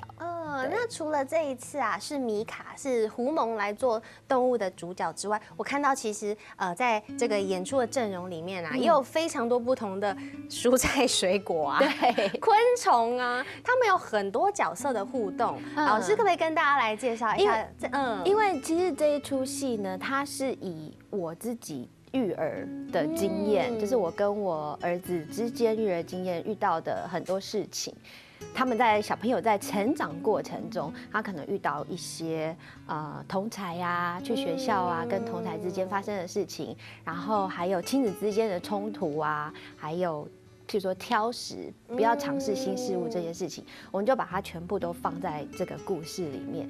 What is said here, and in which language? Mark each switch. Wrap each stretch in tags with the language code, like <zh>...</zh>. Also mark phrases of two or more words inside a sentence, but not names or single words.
<zh>那除了這一次啊，是米卡是狐獴來做動物的主角之外，我看到其實在這個演出的陣容裡面啊，也有非常多不同的蔬菜水果啊，對，昆蟲啊，他們有很多角色的互動。老師可不可以跟大家來介紹一下？因為其實這一出戲呢，它是以我自己育兒的經驗，就是我跟我兒子之間育兒經驗遇到的很多事情。他們在小朋友在成長過程中，他可能遇到一些同儕啊，去學校啊，跟同儕之間發生的事情，然後還有親子之間的衝突啊，還有譬如說挑食，不要嘗試新事物這些事情，我們就把它全部都放在這個故事裡面。</zh>